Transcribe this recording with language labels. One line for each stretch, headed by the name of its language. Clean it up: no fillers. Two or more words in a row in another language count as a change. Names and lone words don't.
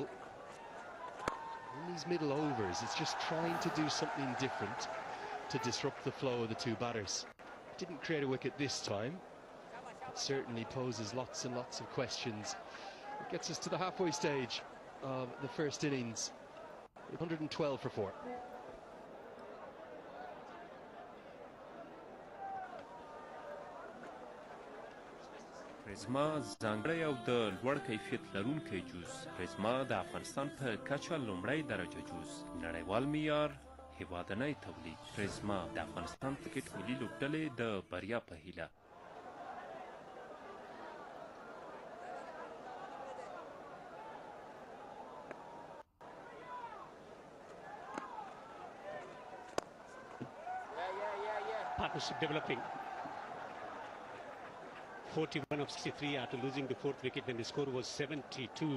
English: In these middle overs, it's just trying to do something different to disrupt the flow of the two batters. Didn't create a wicket this time. It certainly poses lots and lots of questions. It gets us to the halfway stage of the first innings. 112 for 4.
Pashto: پریزما ځانګړی او د لوړ کیفیت لرونکی جوس پریزما د افغانستان په کچه لومړی درجه جوس نړیوال معیار هیوادنی تولید پریزما د افغانستان کرکټ ملي لوبډلې د بریا په هیله
English: partnership developing. 41 of 63 after losing the fourth wicket when the score was 72.